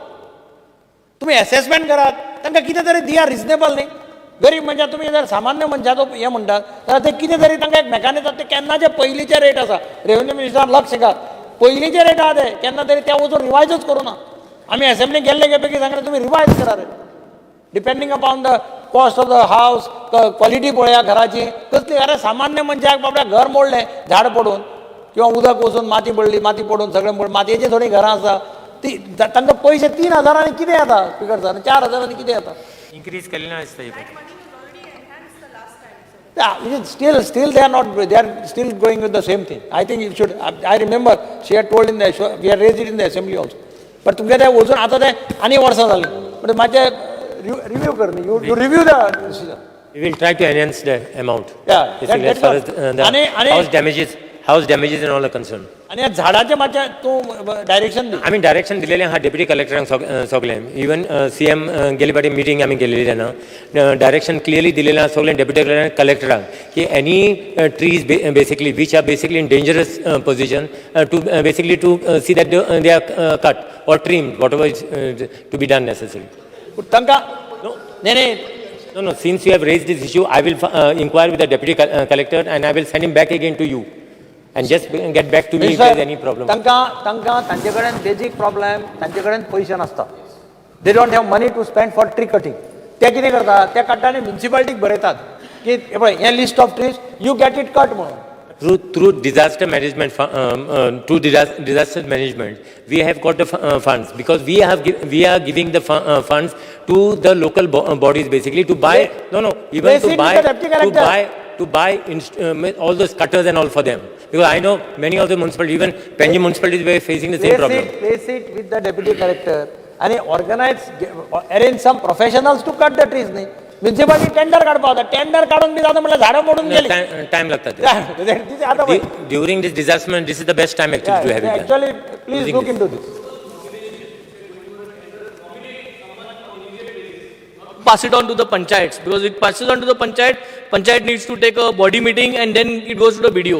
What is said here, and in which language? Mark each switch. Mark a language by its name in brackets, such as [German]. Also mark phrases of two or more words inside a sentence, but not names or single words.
[Konkani] तुम्ही असेसमेंट करात, तांकां कितें तरी दिया, रिजनेबल न्ही. गरीब म्हणजे तुम्ही जर सामान्य मनशाचो हें म्हणटात जाल्यार ते कितें तरी तांकां एक मेकानिजम, ते केन्नाचे पयलींचे रेट आसा, रेव्हेन्यू मिनिस्टरान लक्ष घाल, पयलींचे रेट आहा ते केन्ना तरी त्या वचून रिवायजूच करूना. आमी असेंब्लीक गेल्ले पैकी सांगले तुम्ही रिवायज करा रे, [English] depending upon the cost of the house, [Konkani] क्वॉलिटी पळया घराची कसली. अरे सामान्य मनशाक बाबड्या घर मोडलें झाड पडून किंवा उदक वचून माती पडली, माती पडून सगळें मोड, मातयेची थोडी घरां आसा ती, तांकां पैसे 3000 कितें येता [English] speaker sir, [Konkani] 4000 कितें येता? इन्क्रीज केलें ना दिसता. [English] Still they are not, they are still going with the same thing. I think you should, I remember she had told in the, we had raised it in the assembly also. [Konkani] पण तुमगे ते वचून आतां ते आनी वर्सां जालीं, पण मातशें रिव्यू कर न्ही, [English] you review the decision. We will try to enhance the amount. Yeah, basically as far as the house damages and all are concerned. [Konkani] आनी ह्या झाडाचें मातशें तूं डायरेक्शन दी. आमी डायरेक्शन दिलेलें आहा डेप्युटी कलेक्टरांक सगळें. [English] even CM [Konkani] गेले फावटी मिटींग आमी केलेली तेन्ना [English] direction clearly [Konkani] दिलेलें आहा सगळें डेप्युटी कलेक्टरांक की [English] any trees basically which are basically in dangerous position to basically to see that they are cut or trim what ever is to be done necessary. [Konkani] तांकां न्ही [English] No, since you have raised this issue, I will inquire with the deputy collector and I will send him back again to you. And just get back to me if there is any problem. [Konkani] तांचे कडेन [English] basic problem, [Konkani] तांचे कडेन पयशे नासता. [English] they don't have money to spend for tree cutting. [Konkani] ते कितें करतात, ते काडटा आनी म्युन्सिपालिटीक बरयतात की [English] hey list of trees you get it cut म्हणून. Through disaster management, disaster management, we have got the funds because we are giving the funds to the local bodies basically to buy even to buy all those cutters and all for them, because I know many of the municipalities, even Penji municipalities, were facing the same problem. Place it with the deputy collector and arrange some professionals to cut the trees. [Konkani] म्युन्सिपालिटी टेंडर काढपा होता, टेंडर काढून बी जाता म्हटलं झाडं मोडून गेली. Time लागतात. [English] During this disaster, this is the best time actually to have it done. Actually, please look into this. Pass it on to the panchayats, because it passes on to the panchayat needs to take a body meeting and then it goes to the BDO.